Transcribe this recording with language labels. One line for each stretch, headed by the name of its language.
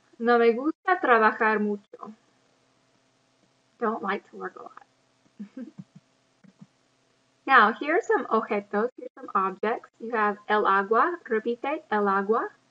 Spanish: No me gusta trabajar mucho.
English: Don't like to work a lot. Now, here are some objetos, here's some objects. You have
Spanish: el agua, repite, el agua.